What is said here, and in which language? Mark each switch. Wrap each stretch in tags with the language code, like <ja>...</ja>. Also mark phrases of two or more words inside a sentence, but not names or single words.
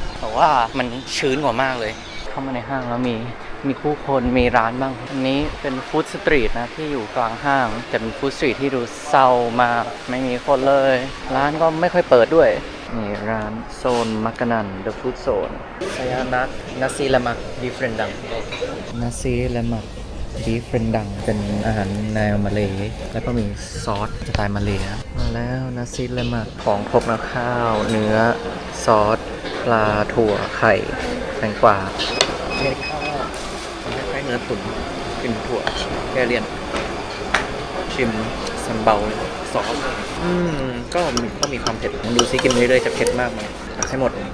<th>แต่ว่ามันชื้นกว่ามากเลยเข้ามาในห้างแล้วมีผู้คนมีร้านบ้างอันนี้เป็นฟู้ดสตรีทนะที่อยู่กลางห้างแต่เป็นฟู้ดสตรีทที่ดูเศ ร้ามากไม่มีคนเลยร้านก็ไม่ค่อยเปิดด้วยนี่ร้านโซนมักกะนัน The Food Zone</th> <ms>saya nak nasi lemak beef rendang nasi lemak</ms> <th>บีฟเรนดังเป็นอาหารแนวมาเลย์แล้วก็มีซอสสไตล์มาเลย์มาแล้วนาซิเลมักของครบนะข้าวเนื้อซอสปลาถั่วไข่แตงกวาเนื้อข้าวคล้ายๆเนื้อตุ๋นกินถั่วแกเลียนชิมซัมเบาซอสก็มีความเผ็ดดูซิกินเรื่อยๆจะเผ็ดมากไหมให้หมด</th>